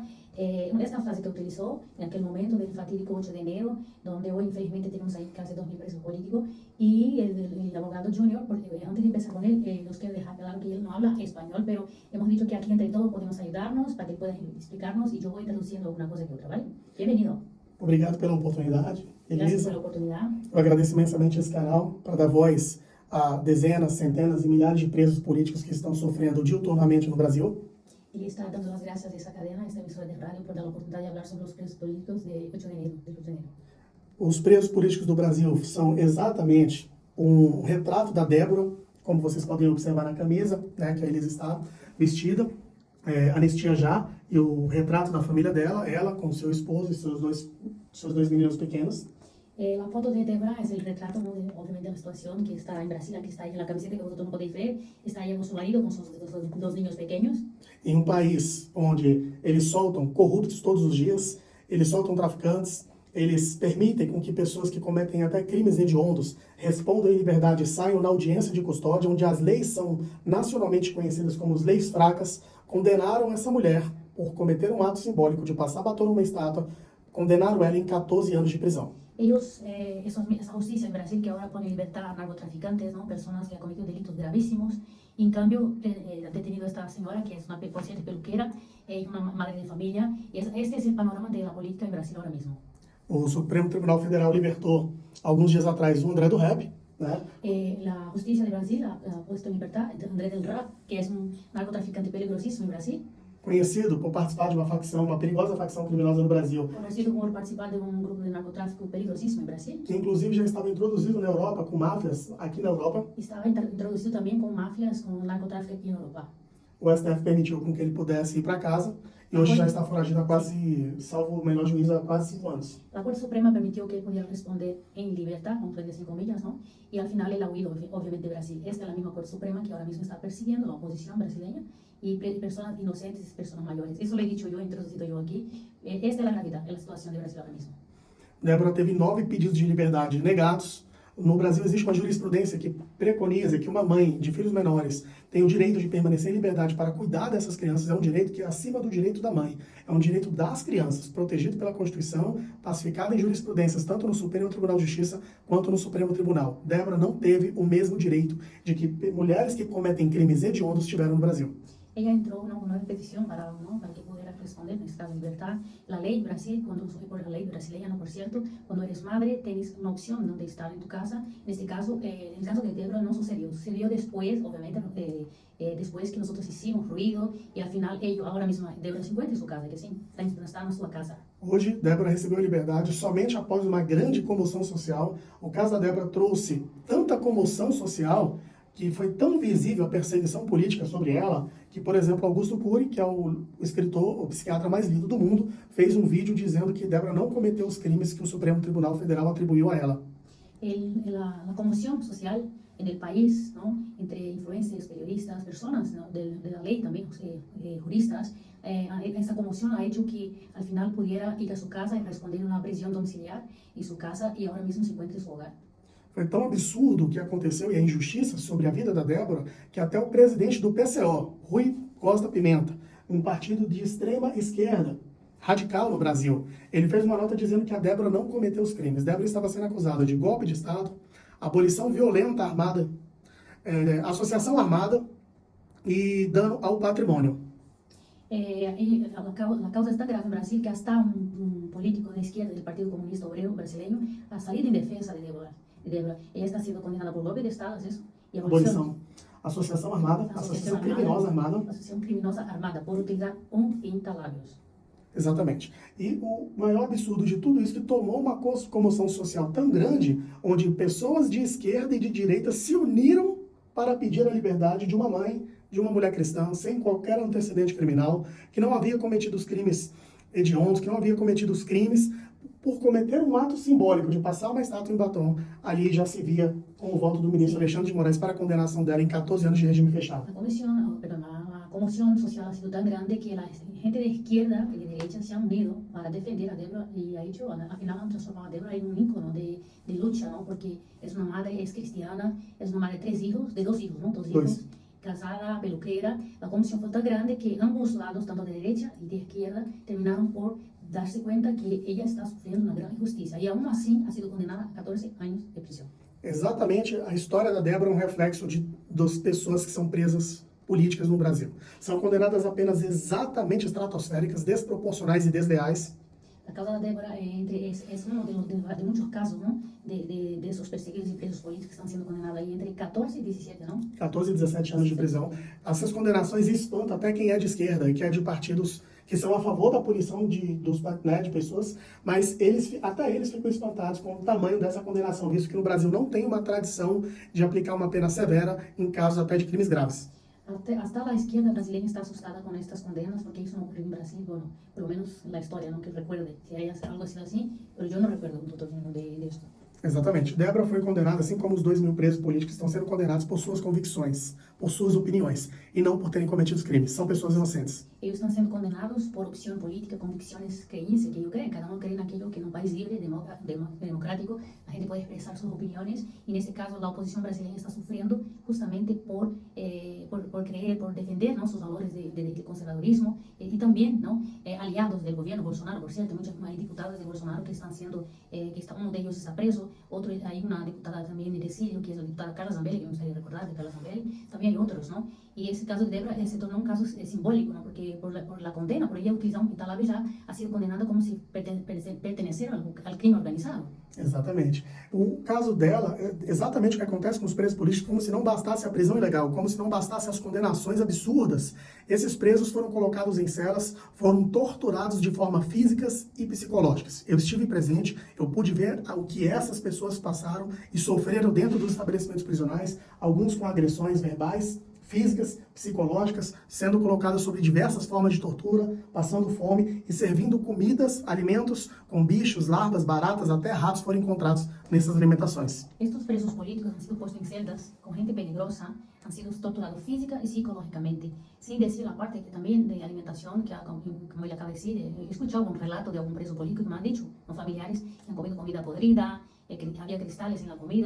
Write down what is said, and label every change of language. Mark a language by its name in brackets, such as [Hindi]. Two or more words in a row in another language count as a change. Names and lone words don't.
[Spanish] Esta frase que utilizó en aquel momento del fatídico 8 de enero, donde hoy infelizmente tenemos ahí casi 2.000 presos políticos, y el abogado Junior, porque antes de empezar con él, nos quiero dejar claro que él no habla español, pero hemos dicho que aquí entre todos podemos ayudarnos para que él pueda explicarnos, y yo voy traduciendo una cosa que otra, ¿vale? Bienvenido. [Portuguese] Obrigado pela oportunidade, [Spanish] Gracias Elisa. por la oportunidad. [Portuguese] Eu agradeço imensamente esse canal para dar voz a dezenas, centenas e milhares de presos políticos que estão sofrendo diuturnamente no Brasil. [Spanish] Y está dando las gracias a esta cadena, a esta emisora de radio, por dar la oportunidad de hablar sobre los presos políticos de 8 de enero, del 8 de enero. [Portuguese] Os presos políticos do Brasil são exatamente um retrato da Débora, como vocês podem observar na camisa, né, que a Elisa está vestida, anistia já, e o retrato da família dela, ela com seu esposo e seus dois meninos pequenos. [Spanish] La foto de Débora es el retrato, ¿no? Obviamente, de la situación que está en Brasil, aquí está ahí en la camiseta que vosotros no podéis ver, está ahí con su marido, con sus dos niños pequeños. [Portuguese] Em um país onde eles soltam corruptos todos os dias, eles soltam traficantes, eles permitem com que pessoas que cometem até crimes hediondos respondam em liberdade e saiam na audiência de custódia, onde as leis são nacionalmente conhecidas como as leis fracas, condenaram essa mulher por cometer um ato simbólico de passar batom numa estátua, condenaram ela em 14 anos de prisão. [Spanish] Ellos, esa justicia en Brasil que ahora pone en libertad a narcotraficantes, ¿no? Personas que han cometido delitos gravísimos, y en cambio ha detenido a esta señora que es una por cierto peluquera y una madre de familia, y este es el panorama de la política en Brasil ahora mismo. [Portuguese] O Supremo Tribunal Federal libertou alguns dias atrás o André do Rap, né? [Spanish] La justicia de Brasil ha puesto en libertad a André del Rap, que es un narcotraficante peligrosísimo en Brasil. [Portuguese] Conhecido por participar de uma facção, uma perigosa facção criminosa no Brasil. [Spanish] Conocido por participar de un grupo de narcotráfico peligrosísimo en Brasil. [Portuguese] Que inclusive já estava introduzido na Europa, com máfias aqui na Europa. [Spanish] Estaba introducido también con mafias, con narcotráfico aquí en Europa. [Portuguese] O STF permitiu com que ele pudesse ir para casa e hoje já está foragido há quase, salvo o melhor juízo, há quase 5 anos. [Spanish] La Corte Suprema permitió que él pudiera responder en libertad, con entre comillas, ¿no? Y al final él ha huido, obviamente, de Brasil. Esta es la misma Corte Suprema que ahora mismo está persiguiendo la oposición brasileña y personas inocentes y personas mayores. Eso lo he dicho yo, he introducido yo aquí. Esta es la gravedad, es la situación de Brasil ahora mismo. [Portuguese] Débora teve 9 pedidos de liberdade negados. No Brasil existe uma jurisprudência que preconiza que uma mãe de filhos menores tem o direito de permanecer em liberdade para cuidar dessas crianças. É um direito que é acima do direito da mãe. É um direito das crianças, protegido pela Constituição, pacificado em jurisprudências, tanto no Supremo Tribunal de Justiça quanto no Supremo Tribunal. Débora não teve o mesmo direito de que mulheres que cometem crimes hediondos tiveram no Brasil. [Spanish] Ella entró en una petición para que pudiera responder en estado de libertad. La ley de Brasil, por la ley brasileña, no por cierto, cuando eres madre tienes una opción de estar en tu casa. En este caso, en el caso de Débora no sucedió. Sucedió después, obviamente, después que nosotros hicimos ruido y al final ahora mismo Débora se encuentra en su casa, que sí, está en su casa. [Portuguese] Hoje, Débora recebeu a liberdade somente após uma grande comoção social. O caso da Débora trouxe tanta comoção social que foi tão visível a perseguição política sobre ela, que, por exemplo, Augusto Cury, que é o escritor, o psiquiatra mais lido do mundo, fez um vídeo dizendo que Débora não cometeu os crimes que o Supremo Tribunal Federal atribuiu a ela. [Spanish] La conmoción social en el país, ¿no? Entre influencers, periodistas, personas, ¿no? de la ley también, juristas, esa conmoción ha hecho que al final pudiera ir a su casa y responder una prisión domiciliar en su casa y ahora mismo se encuentra en su hogar. [Portuguese] Foi tão absurdo o que aconteceu e a injustiça sobre a vida da Débora que até o presidente do PCO, Rui Costa Pimenta, um partido de extrema esquerda, radical no Brasil, ele fez uma nota dizendo que a Débora não cometeu os crimes. Débora estava sendo acusada de golpe de Estado, abolição violenta armada, associação armada e dano ao patrimônio. [Spanish] La causa es tan grave en Brasil que hasta un político de izquierda del Partido Comunista Obrero brasileño ha salido en defensa de Débora. Ella está siendo condenada por golpe de Estado, ¿es eso? Y abolición. [Portuguese] Associação armada, associação criminosa armada. Associação criminosa armada, por utilizar pinta-lábios. Exatamente. E o maior absurdo de tudo isso é que tomou uma comoção social tão grande, onde pessoas de esquerda e de direita se uniram para pedir a liberdade de uma mãe, de uma mulher cristã, sem qualquer antecedente criminal, que não havia cometido os crimes hediondos, que não havia cometido os crimes por cometer um ato simbólico de passar uma estátua em batom. Ali já se via com o voto do ministro Alexandre de Moraes para a condenação dela em 14 anos de regime fechado. [Spanish] La conmoción social ha sido tan grande que la gente de izquierda y de derecha se han unido para defender a Débora y ha hecho, al final han transformado a Débora en un ícono de lucha, ¿no? Porque es una madre, es cristiana, es una madre de 3 hijos, de 2 hijos, ¿no? 2 hijos, casada, peluquera. La conmoción fue tan grande que ambos lados, tanto de derecha y de izquierda, terminaron por darse cuenta que ella está sufriendo una gran injusticia y aún así ha sido condenada a 14 años de prisión. [Portuguese] Exatamente, a história da Débora é um reflexo das pessoas que são presas políticas no Brasil. São condenadas a penas exatamente estratosféricas, desproporcionais e desleais. [Spanish] La causa de Débora es uno de muchos casos, ¿no? De esos perseguidos y presos políticos que están siendo condenados ahí entre 14 y 17, ¿no? [Portuguese] 14 e 17 anos de prisão. Essas condenações espantam até quem é de esquerda e que é de partidos que são a favor da punição de pessoas, mas até eles ficam espantados com o tamanho dessa condenação, visto que no Brasil não tem uma tradição de aplicar uma pena severa em casos até de crimes graves. [Spanish] Hasta la izquierda brasileña está asustada con estas condenas porque eso no ocurrió en Brasil, bueno, por lo menos la historia, no que recuerde si hay algo así, pero yo no recuerdo un tutorial de esto. [Portuguese] Exatamente. Débora foi condenada, assim como os 2.000 presos políticos estão sendo condenados por suas convicções, por suas opiniões, e não por terem cometido crimes. São pessoas inocentes. [Spanish] Ellos están siendo condenados por opción política, convicciones, creencias, que ellos creen. Cada uno cree en aquello que en un país libre, democrático, la gente puede expresar sus opiniones. Y en este caso, la oposición brasileña está sufriendo justamente por creer, por defender, ¿no?, sus valores de conservadurismo. Y también, ¿no?, aliados del gobierno, Bolsonaro, por cierto, muchos diputados de Bolsonaro que están siendo, uno de ellos está preso. Otro, hay una diputada también de exilio, que es la diputada Carla Zambelli, que me gustaría recordar de Carla Zambelli. También hay otros, ¿no? Y ese caso de Débora se tornó un caso simbólico, ¿no? Porque por la condena, por ella utilizar un pintalabio ya ha sido condenada como si perteneciera al [Portuguese] crime organizado. Exatamente. O caso dela é exatamente o que acontece com os presos políticos, como se não bastasse a prisão ilegal, como se não bastasse as condenações absurdas. Esses presos foram colocados em celas, foram torturados de forma físicas e psicológicas. Eu estive presente, eu pude ver o que essas pessoas passaram e sofreram dentro dos estabelecimentos prisionais, alguns com agressões verbais, físicas, psicológicas, sendo colocadas sobre diversas formas de tortura, passando fome e servindo comidas, alimentos com bichos, larvas, baratas, até ratos foram encontrados nessas alimentações. [Spanish] Estos presos políticos han sido puestos en celdas con gente peligrosa, han sido torturados física y psicológicamente, sin decir la parte que también de alimentación, que como él acaba de decir, he escuchado un relato de algún preso político que me han dicho, los familiares, que han comido comida podrida, que había cristales en la comida.